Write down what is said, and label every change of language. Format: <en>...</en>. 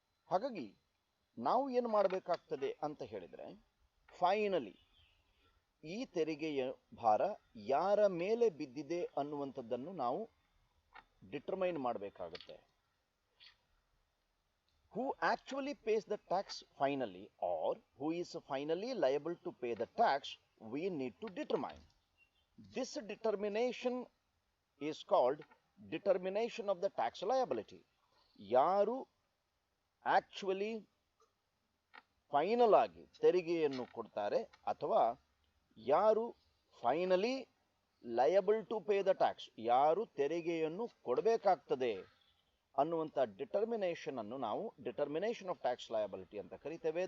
<kn>ಹಾಗಾಗಿ ನಾವು ಏನು ಮಾಡಬೇಕಾಗ್ತದೆ ಅಂತ ಹೇಳಿದ್ರೆ, ಫೈನಲಿ ಈ ತೆರಿಗೆಯ ಭಾರ ಯಾರ ಮೇಲೆ ಬಿದ್ದಿದೆ ಅನ್ನುವಂಥದ್ದನ್ನು ನಾವು ಡಿಟರ್ಮೈನ್ ಮಾಡಬೇಕಾಗುತ್ತೆ.</kn> <en>Who actually pays the tax finally or who is finally liable to pay the tax, we need to determine. This determination is called determination of the tax liability.</en> <kn>ಯಾರು ಆಕ್ಚುಲಿ ಫೈನಲ್ ಆಗಿ ತೆರಿಗೆಯನ್ನು ಕೊಡ್ತಾರೆ ಅಥವಾ ಯಾರು finally</kn> <en>liable to pay the tax,</en> <kn>ಯಾರು ತೆರಿಗೆಯನ್ನು ಕೊಡಬೇಕಾಗ್ತದೆ ಅನ್ನುವಂಥ ಡಿಟರ್ಮಿನೇಷನ್ ಅನ್ನು ನಾವು ಡಿಟರ್ಮಿನೇಷನ್ ಆಫ್ ಟ್ಯಾಕ್ಸ್ ಲಯಬಿಲಿಟಿ ಅಂತ ಕರಿತೇವೆ.</kn>